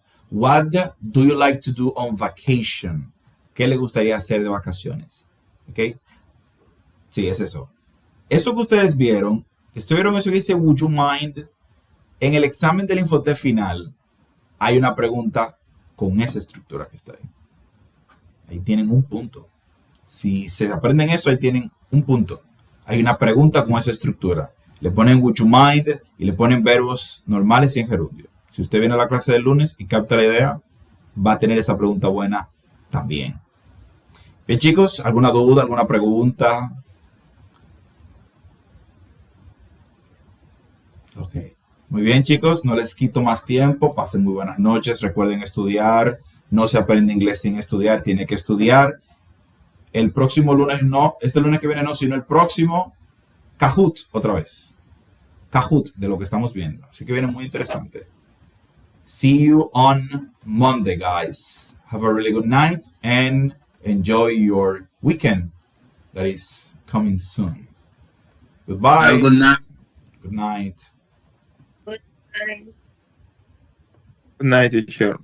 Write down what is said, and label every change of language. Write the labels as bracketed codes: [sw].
[en] What do you like to do on vacation? [es] ¿Qué le gustaría hacer de vacaciones? ¿Ok? Sí, es eso. Eso que ustedes vieron, ¿estuvieron eso que dice [en] would you mind? [es] En el examen del Infotep final hay una pregunta con esa estructura que está ahí. Ahí tienen un punto. Si se aprenden eso, ahí tienen un punto. Hay una pregunta con esa estructura. Le ponen [en] would you mind [es] y le ponen verbos normales y en gerundio. Si usted viene a la clase del lunes y capta la idea, va a tener esa pregunta buena también. Bien, chicos, ¿alguna duda, alguna pregunta? Ok. Muy bien, chicos, no les quito más tiempo. Pasen muy buenas noches. Recuerden estudiar. No se aprende inglés sin estudiar. Tiene que estudiar. El próximo lunes no. Este lunes que viene no, sino el próximo. Kahoot, otra vez. Kahoot, de lo que estamos viendo. Así que viene muy interesante. [en] See you on Monday, guys. Have a really good night and enjoy your weekend that is coming soon. Goodbye. Have a good night. Good night. Good night. Good night, teacher.